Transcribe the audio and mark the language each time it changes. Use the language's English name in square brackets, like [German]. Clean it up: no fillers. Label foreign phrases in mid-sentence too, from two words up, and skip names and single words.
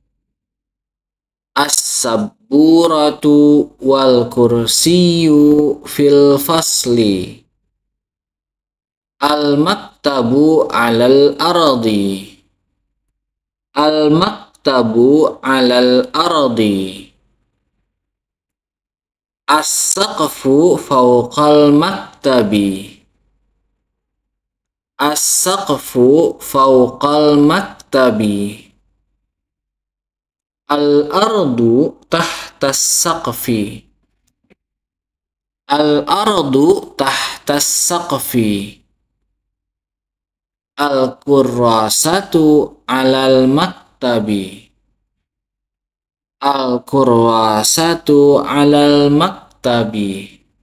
[Arabic] السبورة والكرسي في الفصل. المكتب على الأرض. المكتب على الأرض. السقف فوق المكتب. السقف فوق المكتب. الأرض تحت السقف. الأرض تحت السقف. الكراسة على المكتب. الكراسة على المكتب.